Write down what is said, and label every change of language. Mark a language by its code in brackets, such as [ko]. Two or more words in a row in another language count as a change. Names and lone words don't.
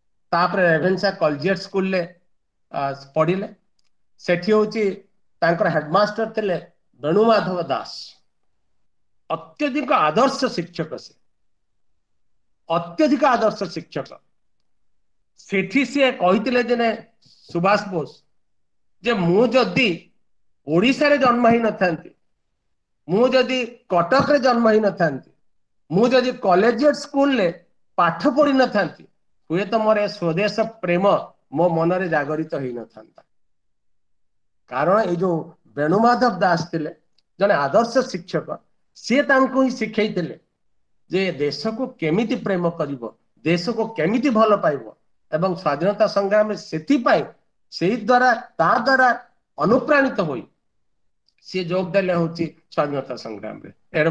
[or] ତାପରେ ରେଭେନ୍ସା କଲେଜିଏଟ ସ୍କୁଲ ରେ ପଢ଼ିଲେ ସେଠି ହେଉଛି ତାଙ୍କର ହେଡମାଷ୍ଟର ଥିଲେ ବେଣୀମାଧବ ଦାସ ଅତ୍ୟଧିକ ଆଦର୍ଶ ଶିକ୍ଷକ ସେ ଅତ୍ୟଧିକ ଆଦର୍ଶ ଶିକ୍ଷକ ସେଠି ସେ କହିଥିଲେ ଯେ ସୁଭାଷ ବୋଷ ଯେ ମୁଁ ଯଦି ଓଡ଼ିଶା ରେ ଜନ୍ମ ହୋଇ ନ ଥାଆନ୍ତି ମୁଁ ଯଦି କଟକ ରେ ଜନ୍ମ ହୋଇ ନ ଥାଆନ୍ତି ମୁଁ ଯଦି କଲେଜିଏଟ ସ୍କୁଲ ରେ ପାଠ ପଢ଼ି ନ ଥାଆନ୍ତି ହୁଏ ତ ମୋର ସ୍ୱଦେଶ ପ୍ରେମ ମୋ ମନ ରେ ଜାଗ୍ରତ ହୋଇ ନ ଥାଆନ୍ତା କାରଣ ଯେ ଯୋ ବେଣୀମାଧବ ଦାସ ଥିଲେ ଯେଉଁ ଆଦର୍ଶ ଶିକ୍ଷକ ସେ ତାଙ୍କୁ ହିଁ ଶିଖାଇଥିଲେ ଯେ ଦେଶକୁ କେମିତି ପ୍ରେମ କରିବ ଦେଶକୁ କେମିତି ଭଲ ପାଇବ ଏବଂ ସ୍ୱାଧୀନତା ସଂଗ୍ରାମ ମେଁ ସେତି ପାଇଁ ସେହି ଦ୍ୱାରା ତା ଦ୍ୱାରା ଅନୁପ୍ରାଣିତ ହୋଇ ସେ ଯୋଗ ଦେଲେ ହେଉଛି ସ୍ୱାଧୀନତା ସଂଗ୍ରାମ ରେ ଏଡେ